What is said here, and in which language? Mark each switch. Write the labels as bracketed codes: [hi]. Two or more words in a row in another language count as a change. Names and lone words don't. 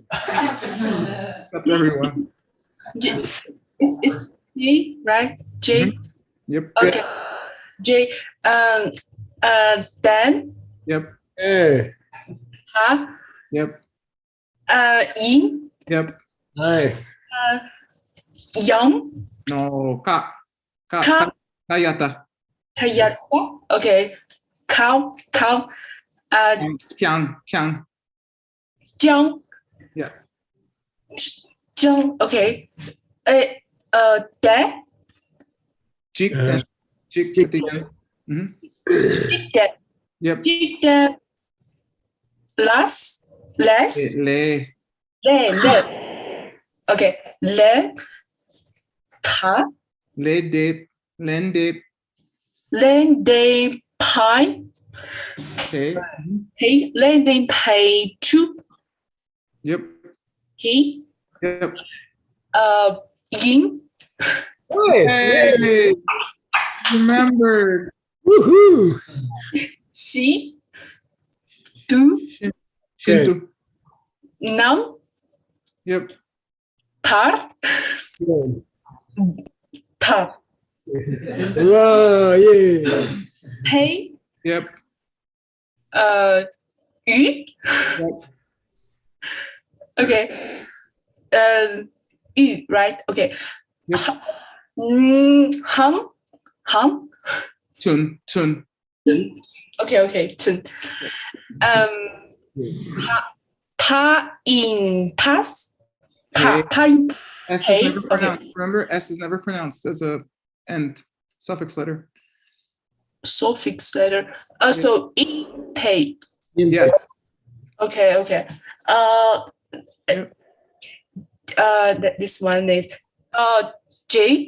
[en] That's everyone. It's J, right? J. Yep. Okay. J. Dan. Yep. Hey, Ha. Yep. Yin. Yep. nice. Yang. No. Ka. Kayata. Kayata. Okay. Cow. Kyang. Jiang. Yeah. Jiang. Okay. Dad. Jik. Jik at the end. Mhm. Dad. Yep. Dad. Less. Le. Le. Okay. Le. Ta. Le dip. Len dip. Len de pai. Okay. He. Len de pai chu. Yep. He. Yep. Yin. Nice. Hey. Remembered. Woohoo. Si. Du. Shinto. Nam. Yep. Tar. Good. Ta. Wow, yeah. Pei. Yep. Yu. Yep. Okay. Yu, right? Okay. Yep. Hum. Tun. Okay. Chun. Pa in pass. Pa in S is Hey, never okay. pronounced. Remember, S is never pronounced as a end suffix letter. suffix letter. So in pay. Yes. Okay. Yep. This one is J.